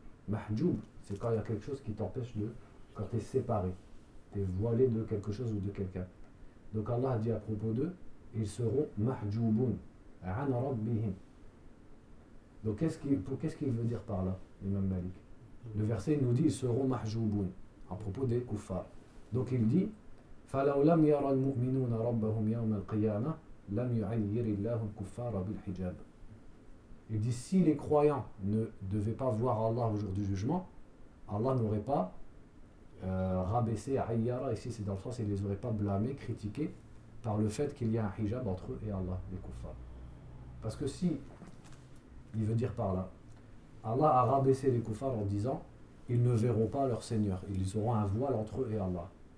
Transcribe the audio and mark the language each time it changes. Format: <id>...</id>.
<fr>Mahjoub, c'est quand il y a quelque chose qui t'empêche de. Quand tu es séparé, tu es voilé de quelque chose ou de quelqu'un. Donc Allah a dit à propos d'eux, ils seront mahjouboun.</fr> <ar>An rabbihim.</ar> <fr>Donc qu'est-ce qu'il veut dire par là, l'imam Malik ? Le verset nous dit, ils seront mahjouboun. À propos des kuffars. Donc il dit,</fr> <ar>فَلَوْ لَمْ يَرَى الْمُؤْمِنُونَ رَبَّهُمْ يَوْمَ الْقِيَامَةِ لَمْ يُعَيِّرِ اللَّهُ الْكُفَّارَ بِالْحِجَابِ.</ar> <fr>Il dit, si les croyants ne devaient pas voir Allah au jour du jugement, Allah n'aurait pas rabaissé à Ayyara, ici c'est dans le sens, il ne les aurait pas blâmés, critiqués, par le fait qu'il y a un hijab entre eux et Allah, les kuffars. Parce que si, il veut dire par là, Allah a rabaissé les koufars en disant, ils ne verront pas leur Seigneur, ils auront un voile entre eux et Allah.</fr>